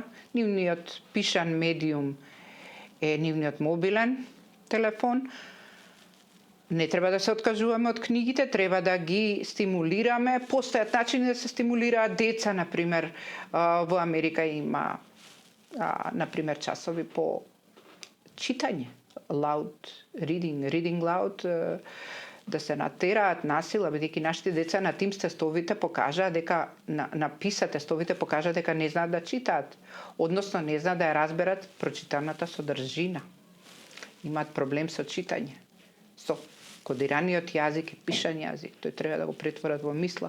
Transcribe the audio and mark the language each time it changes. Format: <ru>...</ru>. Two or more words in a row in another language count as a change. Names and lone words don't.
<mk>Нивниот пишан медиум е нивниот мобилен телефон. Не треба да се откажуваме од книгите, треба да ги стимулираме. Постојат начини да се стимулираат деца, например, во Америка има например часови по читање,</mk> <en>loud reading loud,</en> <mk>да се натераат насила, бидејќи нашите деца на тим тестовите покажаа дека на PISA тестовите покажаа дека не знаат да читаат, односно не знаат да ја разберат прочитаната содржина. Имаат проблем со читање. Со кодираниот јазик и пишан јазик, тој треба да го претворат во мисла.</mk>